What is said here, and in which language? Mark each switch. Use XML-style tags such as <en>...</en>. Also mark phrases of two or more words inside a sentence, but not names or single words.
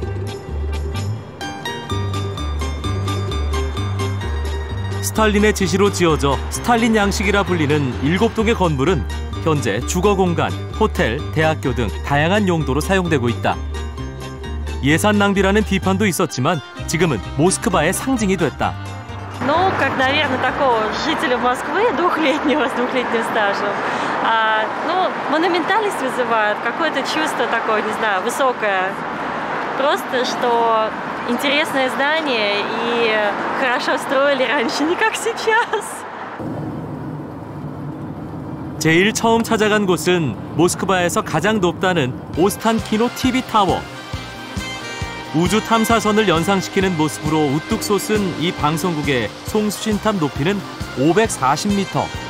<ko>스탈린의 지시로 지어져 스탈린 양식이라 불리는 7동의 건물은 현재 주거공간, 호텔, 대학교 등 다양한 용도로 사용되고 있다. 예산 낭비라는 비판도 있었지만 지금은 모스크바의 상징이 됐다.</ko> <ru>Ну, как, наверное, такого жителя Москвы, двухлетнего, с двухлетним стажем, монументальность вызывает, какое-то чувство такое, не знаю, высокое. Просто, что интересное здание и хорошо строили раньше, не как сейчас.</ru> <ko>제일 처음 찾아간 곳은 모스크바에서 가장 높다는 오스탄키노 TV 타워. 우주 탐사선을 연상시키는 모습으로 우뚝 솟은 이 방송국의 송수신탑 높이는 540m.</ko>